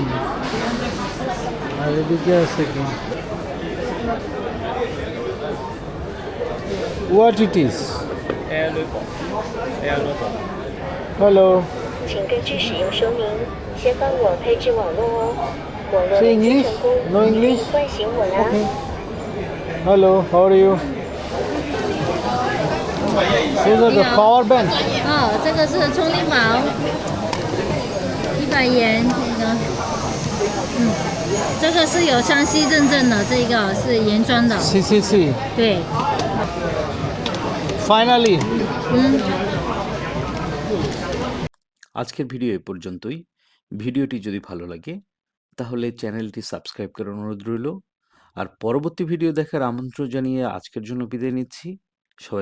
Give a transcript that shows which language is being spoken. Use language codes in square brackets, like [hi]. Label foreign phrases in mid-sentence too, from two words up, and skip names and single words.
[bn] আর এদিকে আছে কি, [en] what it is? হ্যালো, [zh] 请根据使用说明先帮我配置网络哦。网络是连接 [en] English? [zh] 成功， [en] No [zh] 可以 [en] English? [zh] 唤醒我啦。 [en] Okay. Hello, how are you? So is the power bank. [zh] 哦，这个是充电宝，100元这个，这个是有湘西认证的，这个是原装的， CCC. 对， [en] Finally. [bn] আজকের ভিডিও এ পর্যন্তই। ভিডিওটি যদি ভালো লাগে তাহলে চ্যানেলটি সাবস্ক্রাইব করার অনুরোধ রইল। আর পরবর্তী ভিডিও দেখার আমন্ত্রণ জানিয়ে আজকের জন্য বিদায় নিচ্ছি।